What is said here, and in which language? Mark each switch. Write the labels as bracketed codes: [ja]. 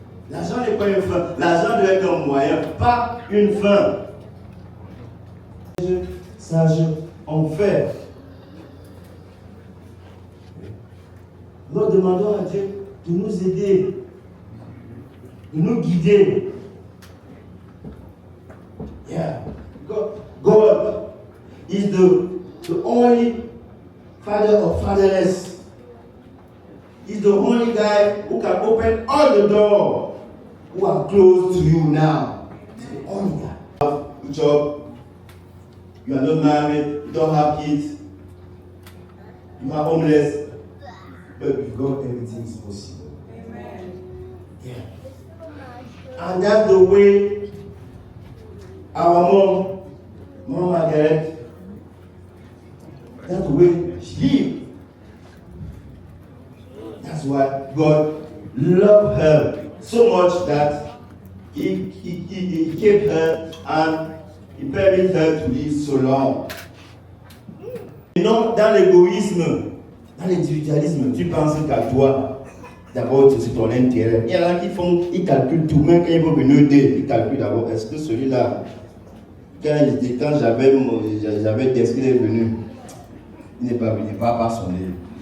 [fr] L'argent n'est pas une fin. L'argent doit être un moyen, pas une fin. Sage en fait. Nous demandons à Dieu de nous aider, de nous guider. Yeah. [en] God is the only father of fatherless. He's the only guy who can open all the doors who are closed to you now. He's the only guy. You have a job, you are not married, you don't have kids, you are homeless, but with God everything is possible. Amen. Yeah. And that's the way our Mom Margaret, that's the way she lived. That's why God loved her so much that He kept her and He permitted her to live so long. [fr] Et non, dans l'égoïsme, dans l'individualisme, tu penses qu'à toi, d'abord c'est ton intérêt. Il y en a qui ils calculent tout, même quand ils vont venir aider, ils calculent d'abord, est-ce que celui-là, quand j'avais d'esprit est venu, il n'est pas venu, il va pas sonner.